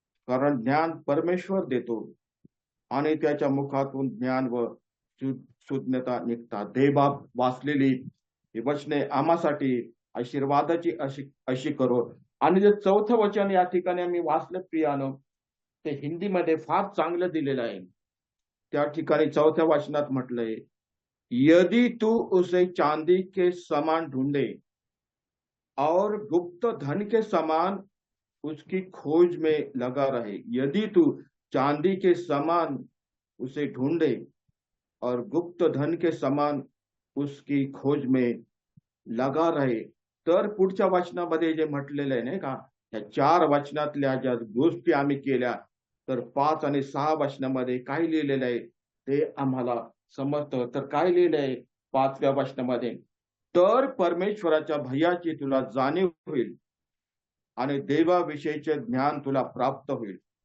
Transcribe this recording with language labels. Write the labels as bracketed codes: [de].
[mr] कारण ज्ञान परमेश्वर देतो आणि त्याच्या मुखातून ज्ञान व सुज्ञता निघतात. देवा वाचलेली ही वचने आम्हासाठी आशीर्वादाची अशी करो. आणि जे 4थं वचन या ठिकाणी आम्ही वाचलं प्रियानो, ते हिंदीमध्ये फार चांगलं दिलेलं आहे. त्या ठिकाणी 4थ्या वचनात म्हटलंय, [hi] यदि तू उसे चांदी के समान ढूंढे और गुप्त धन के समान उसकी खोज में लगा रहे. यदि तू चांदी के समान उसे ढूंढे और गुप्त धन के समान उसकी खोज में लगा रहे. [mr] तर पुढच्या वचनामध्ये जे म्हटलेलं आहे नाही का, या 4 वचनातल्या ज्या गोष्टी आम्ही केल्या, तर 5 आणि 6 वचनामध्ये काय लिहिलेलं आहे ते आम्हाला समजतं. तर काय लिहिलं आहे 5व्या वचनामध्ये, तर परमेश्वराच्या भयाची तुला जाणीव होईल आणि देवाविषयीचे ज्ञान तुला प्राप्त होईल.